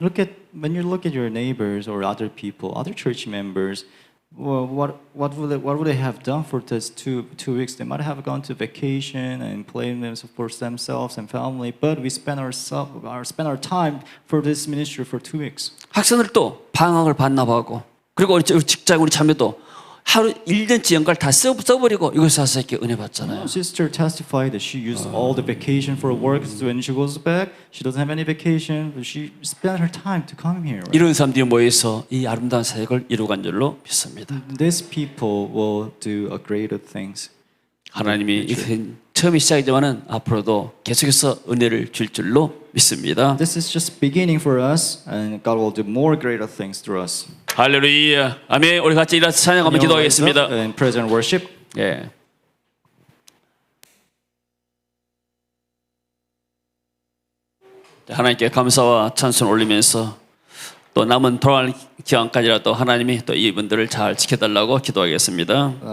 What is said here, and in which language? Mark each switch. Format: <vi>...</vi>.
<en>When you look at your neighbors or other people, other church members, well, what would they have done for this two weeks? They might have gone to vacation and played for themselves and family, but we spend our time for this ministry for 2 weeks.</en> <ko>학생들도 방학을 반납하고 그리고 우리 직장 우리 자매도 하루 1년치 연가를 다 써버리고 이곳에 와서 이렇게 은혜 받잖아요.</ko> <en>Sister testified that she used all the vacation for work. So when she goes back, she doesn't have any vacation, but she spent her time to come here. Right?</en> <ko>이런 사람들이 모여서 이 아름다운 사역을 이루어간 줄로 믿습니다.</ko> <en>These people will do a greater things.</en> <ko>하나님이 처음이 시작이지만은 앞으로도 계속해서 은혜를 줄 줄로 믿습니다.</ko> <en>This is just beginning for us, and God will do more greater things through us.</en> <ko>할렐루야. 아멘. 우리 같이 일어나서 찬양하며 기도하겠습니다.</ko> <en>In praise and worship.</en> <ko>예. 하나님께 감사와 찬송 올리면서 또 남은 돌아갈 기간까지라도 하나님이 또 이분들을 잘 지켜달라고 기도하겠습니다.</ko>